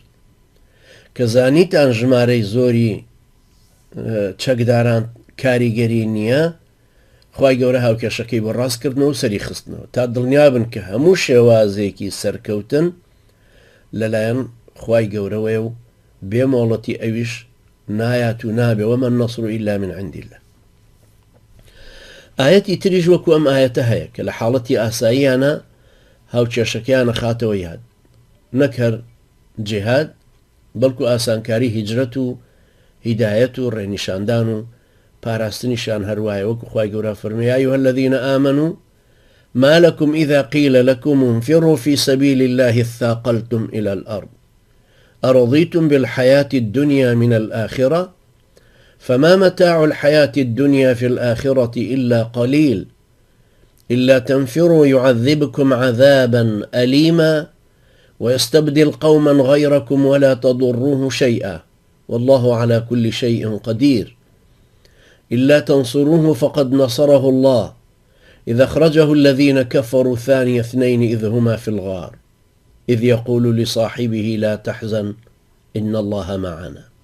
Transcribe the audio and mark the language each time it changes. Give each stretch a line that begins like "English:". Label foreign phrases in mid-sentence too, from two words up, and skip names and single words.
Central Kurdish: کە زانیتان ژمارەی زۆری چەکداران کاریگەری نییە، خوای گەورە هاوکێشەکەی بۆ ڕاستکردنەوە و سەری خستنەوە تا دڵنیابن کە هەموو شێوازێکی سەرکەوتن لەلایەن خوای گەورەوەیە و بێمۆڵەتی ئەویش نایات و نابێ
Arabic: وەمە النەصر إلا من عند الله.
Central Kurdish: ئاەتی تریش وەکو ئەم ئاەتە هەیە کە لە حاڵەتی ئاساییانە هاوکێشەکەیانە خاتەوە یاد، نەک هەر جیهاد بەڵکو ئاسانکاری هیجرەت و هیدایەت و ڕێنیشاندان و پاراستنیشان هەروایە وەکو خوای گەورە فەرمێ
Arabic: يا أيها الذين آمنوا ما لكم إذا قيل لكم انفروا في سبيل الله اثاقلتم إلى الأرض أرضيتم بالحياة الدنيا من الآخرة فما متاع الحياة الدنيا في الآخرة إلا قليل إلا تنفروا يعذبكم عذابا أليما ويستبدل قوما غيركم ولا تضروه شيئا والله على كل شيء قدير إلا تنصروه فقد نصره الله إذ أخرجه الذين كفروا ثاني اثنين إذ هما في الغار إذ يقول لصاحبه لا تحزن إن الله معنا.